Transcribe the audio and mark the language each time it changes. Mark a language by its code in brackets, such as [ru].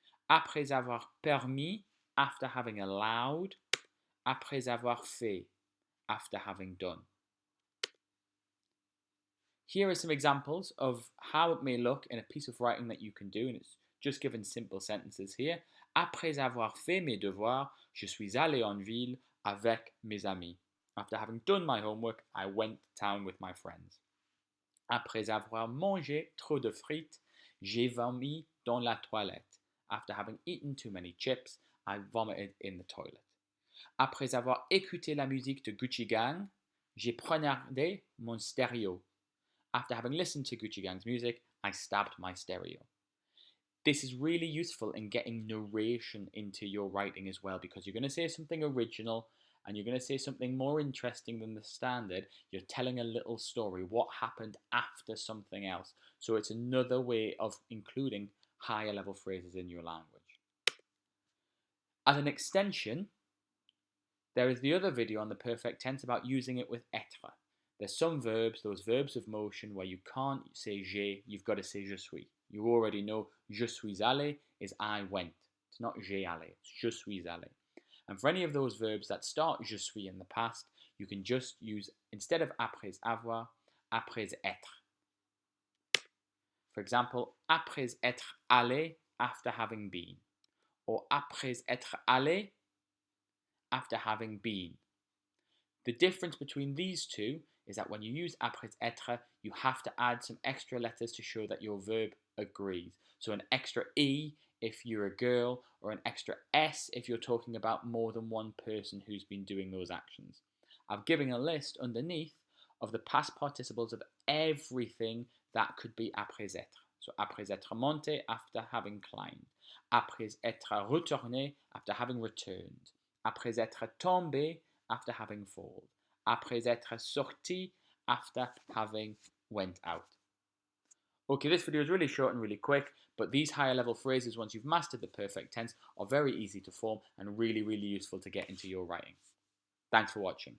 [fr] Après avoir permis, [en] after having allowed. [fr] Après avoir fait, [en] after having done. Here are some examples of how it may look in a piece of writing that you can do, and it's just given simple sentences here. [fr] Après avoir fait mes devoirs, je suis allé en ville avec mes amis. [en] After having done my homework, I went to town with my friends. [fr] Après avoir mangé trop de frites, j'ai vomi dans la toilette. [en] After having eaten too many chips, I vomited in the toilet. [fr] Après avoir écouté la musique de Gucci Gang, j'ai poignardé mon stéréo. [en] After having listened to Gucci Gang's music, I stabbed my stereo. This is really useful in getting narration into your writing as well, because you're going to say something original and you're going to say something more interesting than the standard. You're telling a little story, what happened after something else. So it's another way of including higher level phrases in your language. As an extension, there is the other video on the perfect tense about using it with être. There's some verbs, those verbs of motion, where you can't say j'ai, you've got to say je suis. You already know [fr] je suis allé [en] is I went. It's not [fr] j'ai allé, [en] it's [fr] je suis allé. [en] And for any of those verbs that start je suis in the past, you can just use, instead of après avoir, après être. [fr] For example, après être allé, [en] after having been. [fr] Or après être allé, [en] after having been. The difference between these two is that when you use après être, you have to add some extra letters to show that your verb agrees. So an extra E if you're a girl, or an extra S if you're talking about more than one person who's been doing those actions. I've given a list underneath of the past participles of everything that could be après être. So [fr] après être monté, [en] after having climbed. [fr] Après être retourné, [en] after having returned. [fr] Après être tombé, [en] after having fallen. [fr] Après être sorti, [en] after having went out. Okay, this video is really short and really quick, but these higher level phrases, once you've mastered the perfect tense, are very easy to form and really, really useful to get into your writing. Thanks for watching.